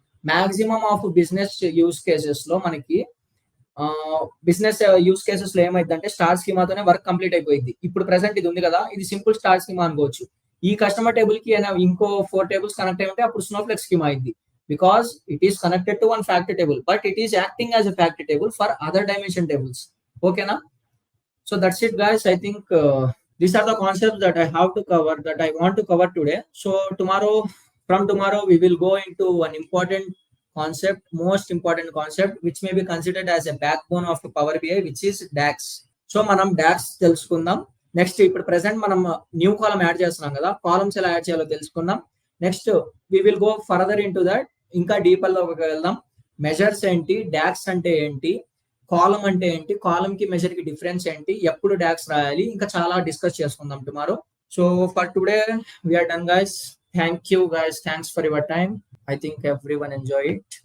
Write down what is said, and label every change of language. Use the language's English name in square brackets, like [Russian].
[Telugu] Maximum of business use cases లో మనకి business use cases లో ఏమైందంటే స్టార్ స్కీమాతోనే వర్క్ కంప్లీట్ అయిపోయింది. ఇప్పుడు ప్రెసెంట్ ఇది ఉంది కదా, ఇది సింపుల్ స్టార్ స్కీమా అనుకోవచ్చు. ఈ కస్టమర్ టేబుల్ కి ఇంకో 4 టేబుల్స్ కనెక్ట్ అయి ఉంటే అప్పుడు స్నోఫ్లెక్స్ స్కీమా అయింది. [English] Because it is connected to one fact table but it is acting as a fact table for other dimension tables. ఓకేనా? So that's it guys. I think these are the concepts that I have to cover, that I want to cover today. So from tomorrow we will go into an important concept, most important concept, which may be considered as a backbone of Power BI, which is DAX. [Telugu] So మనం docs తెలుసుకుందాం. Next ఇప్పుడు present మనం new column add చేస్తున్నాం కదా, columns ఎలా add చేయాలో తెలుసుకుందాం. [English] next we will go further into that, [Telugu] ఇంకా డీపర్ లోకి వెళ్దాం. మెజర్స్ ఏంటి, డాక్స్ అంటే ఏంటి, కాలమ్ అంటే ఏంటి, కాలమ్ కి మెజర్ కి డిఫరెన్స్ ఏంటి, ఎప్పుడు డాక్స్ రాయాలి, ఇంకా చాలా డిస్కస్ చేసుకుందాం tomorrow. [English] So for today we are done guys. Thank you guys, thanks for your time. I think everyone enjoy it.